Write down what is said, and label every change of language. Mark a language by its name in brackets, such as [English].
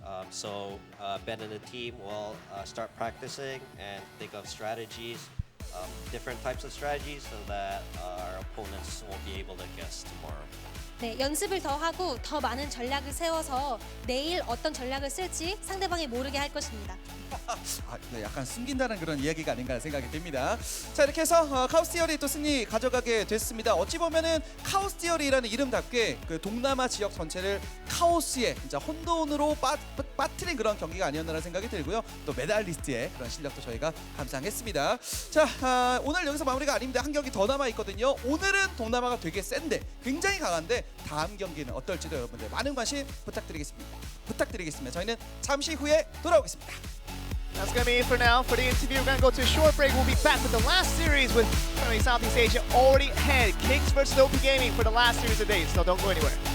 [English] So Ben and the team will start practicing and think of strategies, different types of strategies, so that our opponents won't be able to guess tomorrow. [Korean] 네, 연습을 더 하고 더 많은 전략을 세워서 내일 어떤 전략을 쓸지 상대방이 모르게 할 것입니다. 네, 약간 숨긴다는 그런 이야기가 아닌가 생각이 듭니다. 자 이렇게 해서 카오스 티어리 또 승리 가져가게 됐습니다. 어찌 보면은 카오스 티어리라는 이름답게 그 동남아 지역 전체를 카오스의 진짜 혼돈으로 빠뜨린 그런 경기가 아니었나라는 생각이 들고요. 또 메달리스트의 그런 실력도 저희가 감상했습니다. 자 오늘 여기서 마무리가 아닙니다. 한 경기 더 남아 있거든요. 오늘은 동남아가 되게 센데 굉장히 강한데 다음 경기는 어떨지도 여러분들 많은 관심 부탁드리겠습니다. 저희는 잠시 후에 돌아오겠습니다. [English] That's going to be it for now. For the interview, we're going to go to a short break. We'll be back with the last series with currently Southeast Asia already ahead. Kings versus OP Gaming for the last series of days. So don't go anywhere.